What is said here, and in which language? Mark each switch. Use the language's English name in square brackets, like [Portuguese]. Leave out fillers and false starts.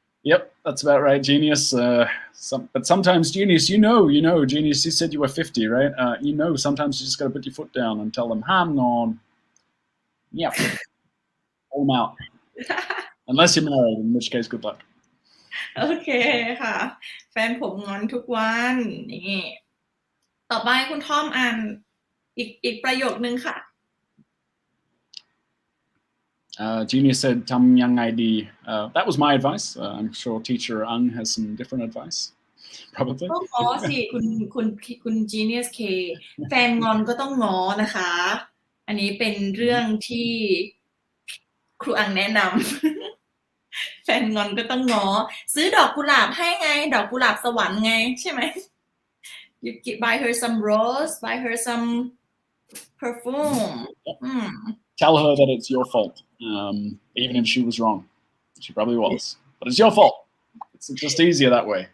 [English] Yep, that's about right, Genius. But sometimes, Genius, you know, Genius, you said you were 50, right? Sometimes you just got to put your foot down and tell them, "Hang on." Yep. Pull them out. Unless you're married, in which case, good luck. [Thai] โอเคค่ะแฟนผมงอนทุกวันนี่ต่อไปคุณทอมอ่านอีกประโยคนึงค่ะ [English] Genius said [Thai] ทำยังไงดี [English] that was my advice. I'm sure teacher Ang has some different advice. Probably. [Thai] ต้องง้อสิคุณ Genius K แฟนงอนก็ต้องง้อนะคะ อันนี้เป็นเรื่องที่ครูอังแนะนำ แฟนงอนก็ต้องง้อซื้อดอกกุหลาบให้ไงดอกกุหลาบสวรรค์ไงใช่ไหม [English] You buy her some rose, buy her some perfume. Tell her that it's your fault, even if she was wrong. She probably was, but it's your fault. It's just easier that way.